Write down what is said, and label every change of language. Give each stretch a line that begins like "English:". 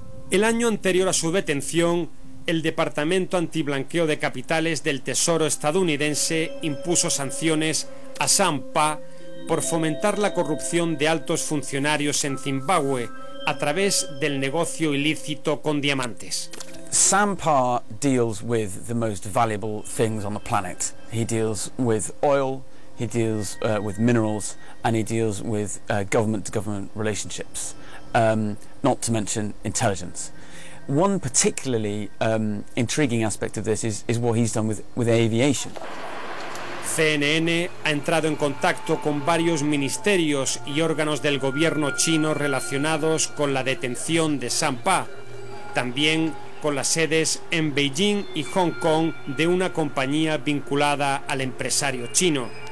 Spanish: El año anterior a su detención, el Departamento Antiblanqueo de Capitales del Tesoro estadounidense impuso sanciones a Sampá por fomentar la corrupción de altos funcionarios en Zimbabue a través del negocio ilícito con diamantes.
English: Sampá deals with the most valuable things on the planet. He deals with oil, he deals with minerals, and he deals with government-to-government relationships, not to mention intelligence. One particularly intriguing aspect of this is what he's done with aviation.
Spanish: CNN ha entrado en contacto con varios ministerios y órganos del gobierno chino relacionados con la detención de Sampá, también con las sedes en Beijing y Hong Kong de una compañía vinculada al empresario chino.